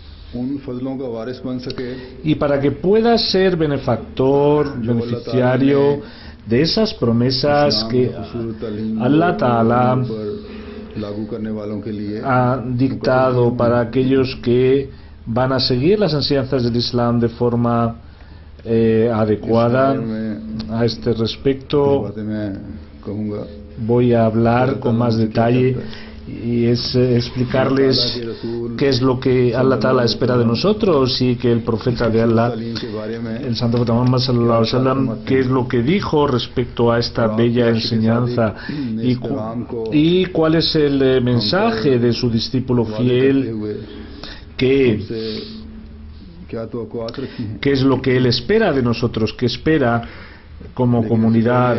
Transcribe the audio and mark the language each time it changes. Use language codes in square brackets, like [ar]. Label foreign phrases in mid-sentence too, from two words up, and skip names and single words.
[es] y para que pueda ser beneficiario de esas promesas que [ar] الله تعالى [es] ha dictado para aquellos que van a seguir las enseñanzas del Islam de forma adecuada. A este respecto voy a hablar con más detalle, y es explicarles qué es lo que [ar] الله تعالى [es] espera de nosotros, y que el profeta de Allah, el santo profeta Muhammad [ar] صلى الله عليه وسلم, [es] qué es lo que dijo respecto a esta bella enseñanza, y cuál es el mensaje de su discípulo fiel, qué es lo que él espera de nosotros, qué espera como comunidad.